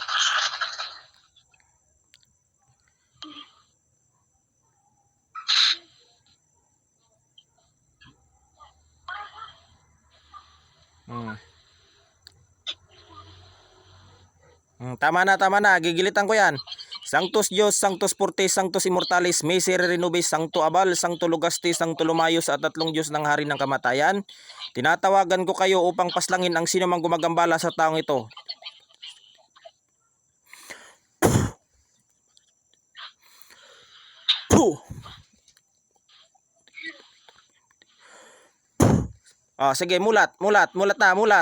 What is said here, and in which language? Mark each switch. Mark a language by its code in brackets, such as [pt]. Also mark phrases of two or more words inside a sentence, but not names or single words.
[tl] Tama na, tama na. Gigilitan ko yan. [la] Sanctus Dios, Sanctus Fortis, Sanctus Immortalis, Miserere Nobis, Sancto Abal, Sancto Lugastis, Sancto Lumayos [tl] at tatlong Diyos ng Hari ng Kamatayan. Tinatawagan ko kayo upang paslangin ang sino mang gumagambala sa taong ito. Puh! Sige, mulat, mulat, mulat na, mulat.